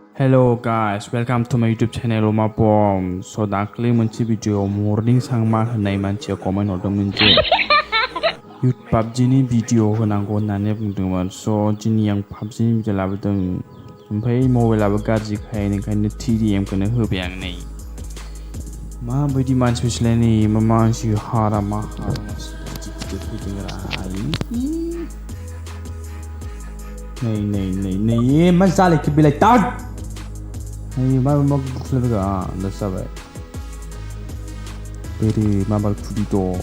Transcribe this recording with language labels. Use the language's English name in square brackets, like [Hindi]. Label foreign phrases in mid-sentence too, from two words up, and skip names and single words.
[English] Hello guys, welcome to my YouTube channel Oma Bom. [Bodo] So दाख्लै मोनसे भिडिअ मर्निं सांमा होननाय मानसिया कमेन्ट हरदोंमोन जे PUBG नि भिडिअ होनांगौ होननानै बुंदोंमोन। स' दिनै आं PUBG नि भिडिअ लाबोदों। ओमफ्राय मबाइलाबो गाज्रिखाय ओंखायनो 3DM खौनो होबाय आं नै। माबायदि मानसि फैसैलाय नै मानसि हारामा नै मा जालायखो बेलाय दाद मा बुख्लायबाय दासो जाबाय बेरे माबार खुदिद'